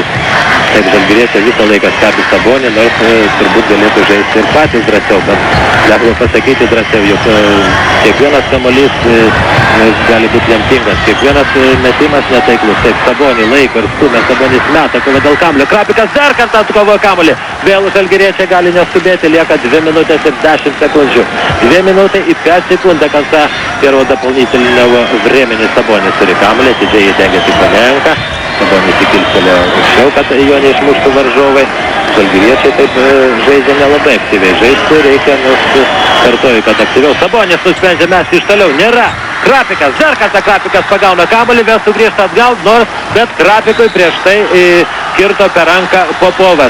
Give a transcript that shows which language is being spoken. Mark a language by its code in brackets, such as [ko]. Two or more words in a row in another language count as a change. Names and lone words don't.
[lt] Taip Žalgiriečiai visą laiką stebi Sabonį, nors turbūt galėtų žaisti ir patys drąsiau, bet galima pasakyti drąsiau, juk kiekvienas kamuolys gali būti lemtingas, kiekvienas metimas netaiklus. Taip Sabonį laiko ir stumia, Sabonis meta, kova dėl kamuolio, Krapikas dar kartą atkovoja kamuolį, vėl Žalgiriečiai gali neskubėti, lieka [ru] 2 минуты и 10 секунд. 2 минуты и 5 секунд до конца первого дополнительного времени. [lt] Sabonis turi kamuolį, atidžiai įdengia Stepanenką. Sabonis įkilstelė aukščiau, kad jo neišmuštų varžovai. Žalgiriečiai taip žaidžia nelabai aktyviai. Žaisti reikia, nors kartuoju, kad aktyviau. Sabonis nusprendžia mesti iš toliau. Nėra. Krapikas, dar kartą Krapikas pagauna kamuolį, vėl sugrįžta atgal, nors bet Krapikui prieš tai kirto per ranką Popovas.